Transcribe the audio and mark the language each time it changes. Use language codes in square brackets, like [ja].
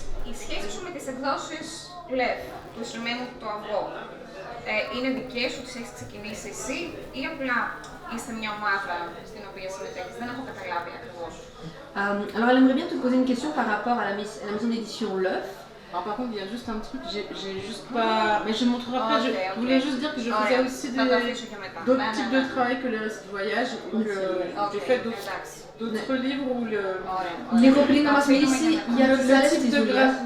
[el] Η σχέση σου με τις εκδόσεις Lev, του Ινστρομένου το αυγό, είναι δικές σου, τις έχεις ξεκινήσει εσύ ή απλά είστε μια ομάδα στην οποία συμμετέχεις? Δεν έχω καταλάβει ακριβώς. [fr] Alors, elle aimerait bien te poser une question par rapport à la maison d'édition L'œuf. Alors par contre, il y a juste un truc, j'ai juste pas... Mais je montrerai après, je voulais juste dire que je faisais aussi d'autres types de travail que les récits de voyage. J'ai fait d'autres livres où [el] Λίγο πριν να μας μιλήσει για τις άλλες της δουλειάς.